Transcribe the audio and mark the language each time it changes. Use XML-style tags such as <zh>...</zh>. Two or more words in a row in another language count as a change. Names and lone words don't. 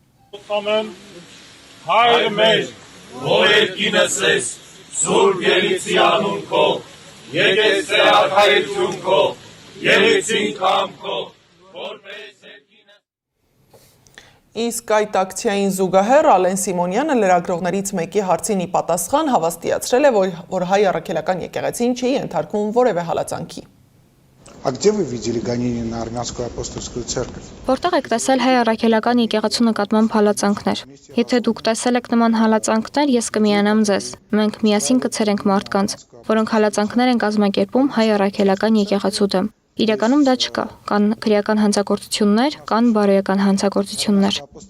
<hy>Հայր մեր, որ երկինս ես, Սուրբ Ելիցի անուն քո, եկես է արքայություն քո, Ելիցին կամ քո, որպես երկինս։ Իսկ այդ ակցիային զուգահեռ Ալեն Սիմոնյանը լրագրողներից մեկի հարցին ի պատասխան հավաստիացրել է, որ հայ առաքելական եկեղեցին չի ենթարկվում որևէ հալածանքի։</hy> <ru>А где вы видели гонения на армянскую апостольскую церковь?</ru> <hy>Որտեղ եք տեսել հայ առաքելական եկեղեցու նկատմամբ հալածանքներ։ Եթե դուք տեսել եք նման հալածանքներ, ես կմիանամ ձեզ։ Մենք միասին կցերենք մարդկանց, որոնք հալածանքներ են կազմակերպում հայ առաքելական եկեղեցու դեմ։ Իրականում դա չկա։ Կան քրեական հանցագործություններ, կան բարոյական հանցագործություններ։</hy>